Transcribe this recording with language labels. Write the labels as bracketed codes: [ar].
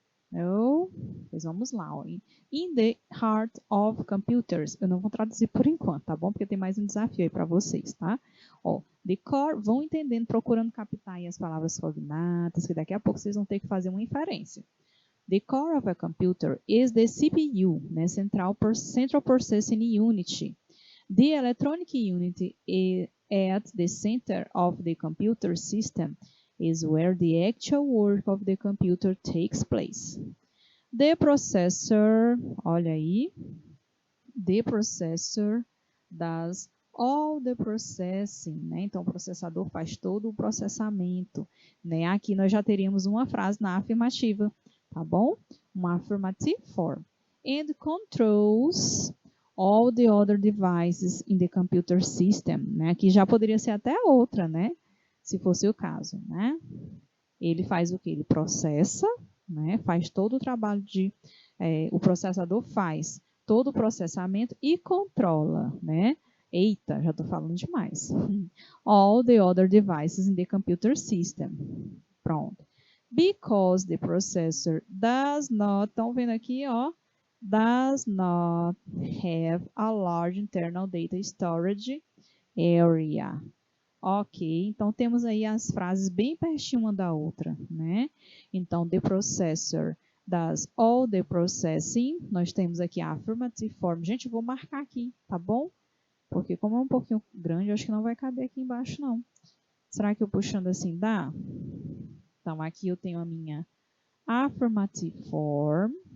[pt] Não? Pois vamos lá. Ó. [en] In the heart of computers. [pt] Eu não vou traduzir por enquanto, tá bom? Porque tem mais um desafio aí para vocês, tá? Ó, the core, vão entendendo, procurando captar aí as palavras cognatas, que daqui a pouco vocês vão ter que fazer uma inferência. [en] The core of a computer is the CPU, né? Central Processing Unit. The electronic unit at the center of the computer system is where the actual work of the computer takes place. The processor, [pt] olha aí, [en] the processor does all the processing, né? [pt] Então, o processador faz todo o processamento, né? Aqui nós já teríamos uma frase na afirmativa, tá bom? Uma affirmative form. [en] And controls all the other devices in the computer system, né? [pt] Aqui já poderia ser até outra, né? Se fosse o caso, né? Ele faz o que? Ele processa, né? Faz todo o trabalho o processador faz todo o processamento e controla, né? Eita, já estou falando demais. [en] All the other devices in the computer system. Pronto. Because the processor does not, [pt] estão vendo aqui, ó, [en] does not have a large internal data storage area. [pt] Ok, então temos aí as frases bem pertinho uma da outra, né? [en] Então, the processor does all the processing. [pt] Nós temos aqui a affirmative form. Gente, eu vou marcar aqui, tá bom? Porque como é um pouquinho grande, eu acho que não vai caber aqui embaixo, não. Será que eu puxando assim dá? Então, aqui eu tenho a minha affirmative form.